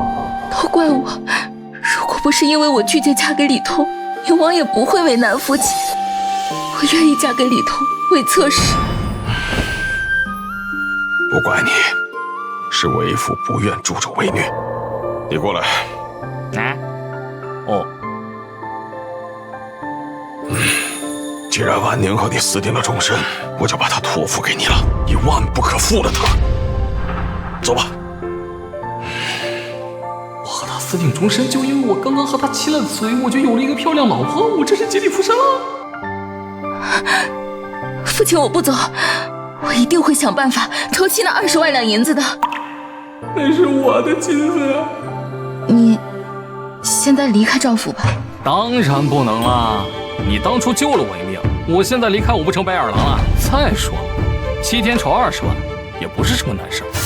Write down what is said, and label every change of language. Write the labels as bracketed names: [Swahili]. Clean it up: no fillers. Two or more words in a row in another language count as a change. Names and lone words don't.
[Chinese] 都怪我，如果不是因為我拒絕嫁給李通，寧王也不會為難父親。我願意嫁給李通，為側室。不怪你，是為父不願助紂為虐。你過來。哦。既然婉寧和你私定了終身，我就把她托付給你了，你萬不可負了她。走吧。我和他私定終身，就因為我剛剛和他親了嘴，我就有了一個漂亮老婆，我這是劫底附身了。父親，我不走， 我一定會想辦法籌齊那20萬兩銀子的。那是我的金子啊！你現在離開趙府吧。當然不能啦！你當初救了我一命，我現在離開我不成白眼狼啊！再說了，7天籌20萬也不是什麼難事。